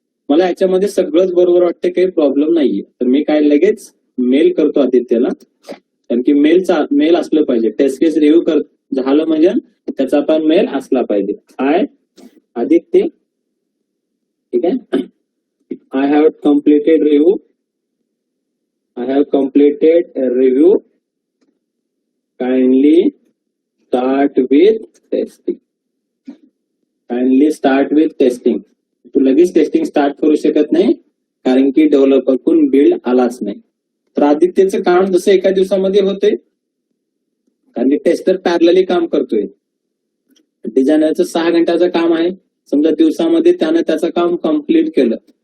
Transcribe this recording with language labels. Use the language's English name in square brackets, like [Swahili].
[Marathi] मला याच्यामध्ये सगळंच बरोबर वाटतं, काही प्रॉब्लेम नाहीये. तर मी काय लगेच मेल करतो आदित्यला, कारण की मेल असलं पाहिजे. टेस्ट केस रिव्ह्यू झालं म्हणजे त्याचा पण मेल असला पाहिजे. [English] hi Aditya, [Marathi] ठीक आहे, [English] I have completed review, I have completed a review. Kindly start with testing. Kindly start with testing. [Marathi] तू लगेच टेस्टिंग स्टार्ट करू शकत नाही, कारण की डेव्हलपर कडून बिल्ड आलाच नाही. तर आदित्यचं काम जसं एका दिवसामध्ये होतंय, कारण की टेस्टर पॅरलली काम करतोय. डिझायनरचं 6 घंट्याचं काम आहे. समजा दिवसामध्ये त्यानं त्याचं काम कम्प्लीट केलं.